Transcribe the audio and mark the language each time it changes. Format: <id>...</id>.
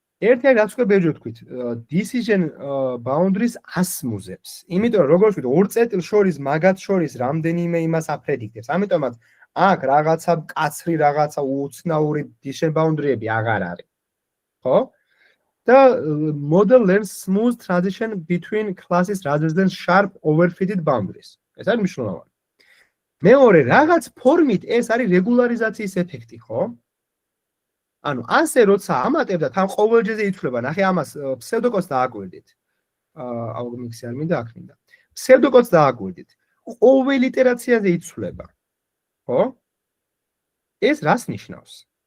<ka>ერთი რაც უკვე ბევრი თქვით, decision boundaries ასმუზებს. იმიტომ რომ როგორც ვთქვით, ორ წერტილს შორის მაგათ შორის რამდენიმე იმას აპრედიქტებს. ამიტომაც აქ რაღაცა კაცრი, რაღაცა უცნაური decision boundary-ები აღარ არის. ხო?</ka> <en>The model learns smooth transition between classes rather than sharp overfitted boundaries.</en> <ka>ეს არის მნიშვნელოვანი. მეორე რაღაც ფორმით ეს არის რეგულარიზაციის ეფექტი, ხო? ანუ ასე როცა ამატებდა თან ყოველჯერზე იცვლება, ნახე ამას ფსევდოკოდს დააკვირდით. აუგმიქსი არ მინდა აქ მინდა. ფსევდოკოდს დააკვირდით. ყოველ იტერაციაზე იცვლება. ხო? ეს რას ნიშნავს?</ka>